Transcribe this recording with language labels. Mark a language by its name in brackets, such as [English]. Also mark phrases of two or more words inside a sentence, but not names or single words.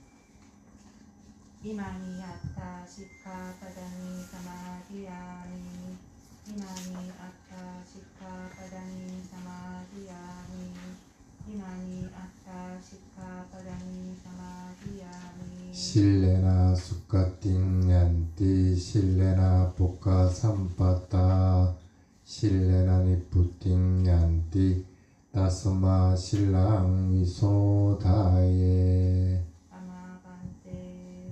[Pali] Imani atta sikkhapadani samadhiyami. Imani atta sikkhapadani samadhiyami. Imani atta sikkhapadani samadhiyami. sīlena sugatiṃ yanti sīlena bhoga sampadā sīlena nibbutiṃ yanti tasmā sīlaṃ visodhaye āma bhante.